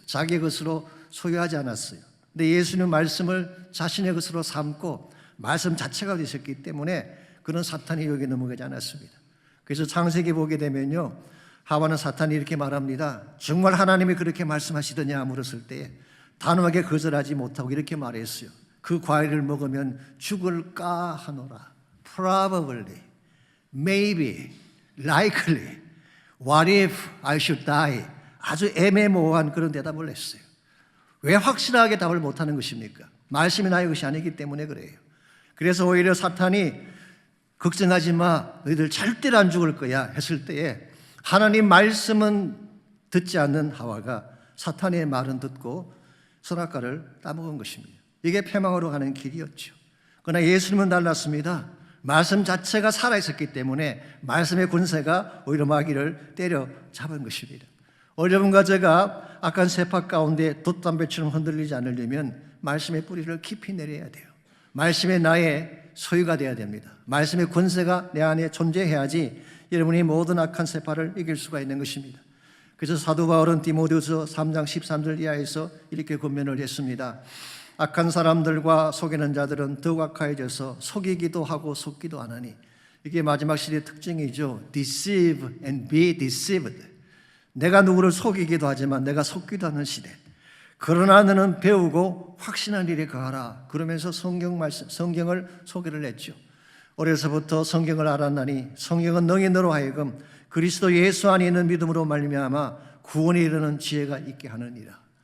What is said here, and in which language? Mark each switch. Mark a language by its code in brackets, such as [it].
[ko] 자기의 것으로 소유하지 않았어요. 근데 예수는 말씀을 자신의 것으로 삼고 말씀 자체가 되셨기 때문에 그는 사탄의 유혹에 넘어가지 않았습니다. 그래서 창세기 보게 되면요, 하와는 사탄이 이렇게 말합니다. 정말 하나님이 그렇게 말씀하시더냐 물었을 때 단호하게 거절하지 못하고 이렇게 말했어요. 그 과일을 먹으면 죽을까 하노라. [en] Probably, maybe, likely, what if I should die? [ko] 아주 애매모호한 그런 대답을 했어요. 왜 확실하게 답을 못하는 것입니까? 말씀이 나의 것이 아니기 때문에 그래요. 그래서 오히려 사탄이 걱정하지 마, 너희들 절대로 안 죽을 거야 했을 때에 하나님 말씀은 듣지 않는 하와가 사탄의 말은 듣고 선악과를 따먹은 것입니다. 이게 패망으로 가는 길이었죠. 그러나 예수님은 달랐습니다. 말씀 자체가 살아있었기 때문에 말씀의 권세가 오히려 마귀를 때려잡은 것입니다. 여러분과 제가 악한 세파 가운데 돛담배처럼 흔들리지 않으려면 말씀의 뿌리를 깊이 내려야 돼요. 말씀의 나의 소유가 되어야 됩니다. 말씀의 권세가 내 안에 존재해야지 여러분이 모든 악한 세파를 이길 수가 있는 것입니다. 그래서 사도 바울은 디모데후서 3장 13절 이하에서 이렇게 권면을 했습니다. 악한 사람들과 속이는 자들은 더욱 악하여져서 속이기도 하고 속기도 하나니, 이게 마지막 시대의 특징이죠. [en] Deceive and be deceived. [ko] 내가 누구를 속이기도 하지만 내가 속기도 하는 시대. 그러나 너는 배우고 확신한 일에 거하라. 그러면서 성경을 소개를 했죠. 어려서부터 성경을 알았나니 성경은 너희 너로 하여금 그리스도 예수 안에 있는 믿음으로 말미암아 구원에 이르는 지혜가 있게 하느니라.